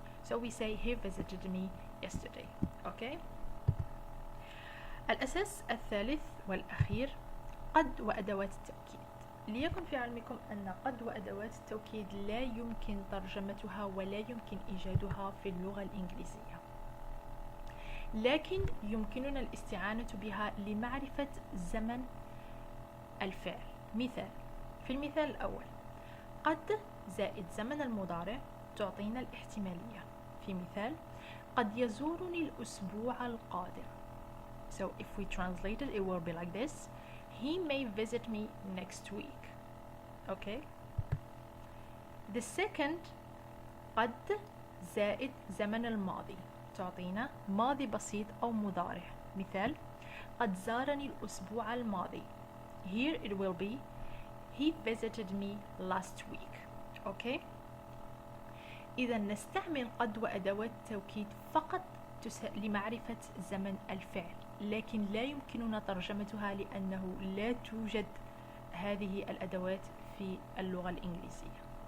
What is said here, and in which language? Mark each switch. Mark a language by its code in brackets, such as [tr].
[en] So we say he visited me yesterday. Okay? [ar] الأساس الثالث والأخير قد وأدوات التوكيد. ليكن في علمكم أن قد وأدوات التوكيد لا يمكن ترجمتها ولا يمكن إيجادها في اللغة الإنجليزية، لكن يمكننا الاستعانة بها لمعرفة زمن الفعل. مثال: في المثال الأول قد زائد زمن المضارع تعطينا الاحتمالية. في مثال: قد يزورني الأسبوع القادم. [en] So if we translate it, it will be like this: he may visit me next week. Okay? The second [ar] قد زائد زمن الماضي تعطينا ماضي بسيط أو مضارع. مثال: قد زارني الأسبوع الماضي. [en] Here it will be he visited me last week. Okay? [ar] إذا نستعمل قد وأدوات التوكيد فقط لمعرفة زمن الفعل، لكن لا يمكننا ترجمتها لأنه لا توجد هذه الأدوات في اللغة الإنجليزية.